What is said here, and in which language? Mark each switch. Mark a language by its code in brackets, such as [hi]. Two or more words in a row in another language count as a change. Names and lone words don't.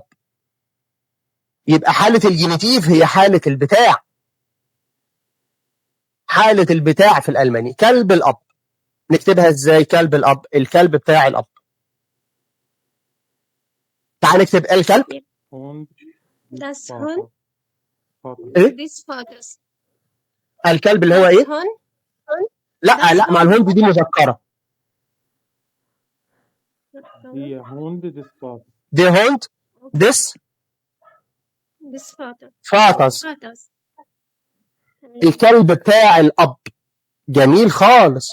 [ar] يبقى حاله الجينيتيف هي حاله البتاع، حاله البتاع في الالماني. كلب الاب نكتبها ازاي؟ كلب الاب، الكلب بتاع الاب. تعال نكتب الكلب. [de] Das Hund [ar] ايه؟ [de] des Vaters. [ar] الكلب اللي هو Das ايه؟ Hund لا مع الهند دي مذكره. هي [de] Hund des Vaters. [ar] دي [de] Hund des des Vaters. [ar] فاتس، Vaters. الكلب بتاع الاب. جميل خالص.